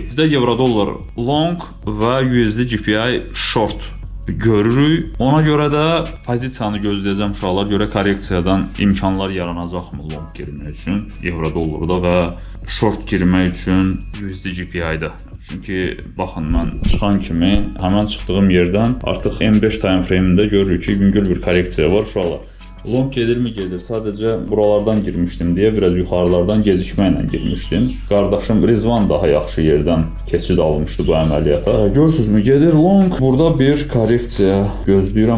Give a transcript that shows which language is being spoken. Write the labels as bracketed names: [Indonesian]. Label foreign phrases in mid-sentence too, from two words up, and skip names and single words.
[Azerbaijani] Bizdə euro-dollar long və USD GPI short görürük. Ona görə də pozisiyanı gözləyəcəm uşaqlar. Görə korreksiyadan imkanlar yaranacaqmı long girmək üçün euro-dollarda və short girmək üçün USD GPI-də. Çünki baxın mən çıxan kimi həmən çıxdığım yerdən artıq M5 [English] time frame-də [Azerbaijani] görürük ki, yüngül bir korreksiya var uşaqlar. Long gedirmi gedir. Sadəcə buralardan girmişdim deyə biraz yuxarılardan gecikməklə girmişdim. Qardaşım Rizvan daha yaxşı yerdən keçid almışdı bu əməliyyata. Görürsünüzmü gedir long. Burada bir korreksiya gözləyirəm.